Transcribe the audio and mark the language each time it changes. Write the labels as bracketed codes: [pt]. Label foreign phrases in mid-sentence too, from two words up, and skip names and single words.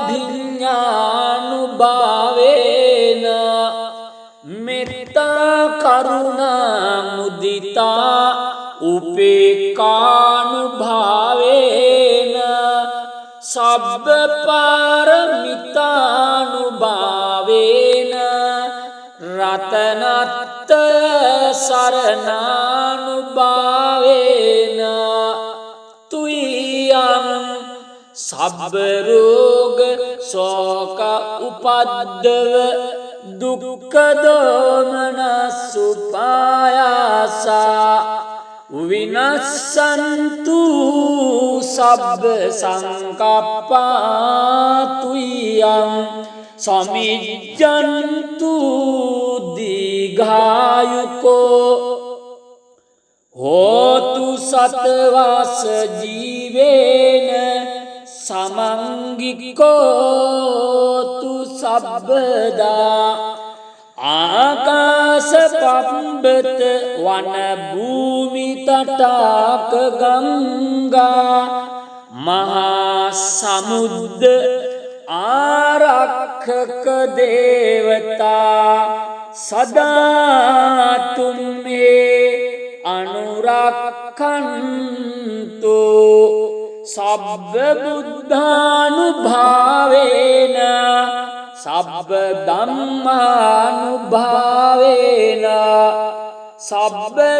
[pi] භිඤ්ඤානුභාවේන මෙත්තා කරුණා මුදිතා උපේක්ඛානුභාවේන සබ්බ පාරමිතානුභාවේන රතනත්ථය සරණානුභාවේන තුයං සබ්බ රෝග ශෝක උපද්දව දුක්ඛ දෝමනස් උපායාසා විනස්සන්තු සබ්බ සංකප්පා තුයං සමිජ්ජන්තු දීඝායුකෝ හෝතු සතවාස ජීවේන සමංගිකෝතු සබ්බදා ආකාශ පබ්බත වන භූමි තටාක ගංගා මහා සමුද්ද ආරක්ෂක දේවතා සදා තුම්මේ අනුරක්ඛන්තු සබ්බ බුද්ධානුභාවේන සබ්බ ධම්මානුභාවේන සබ්බ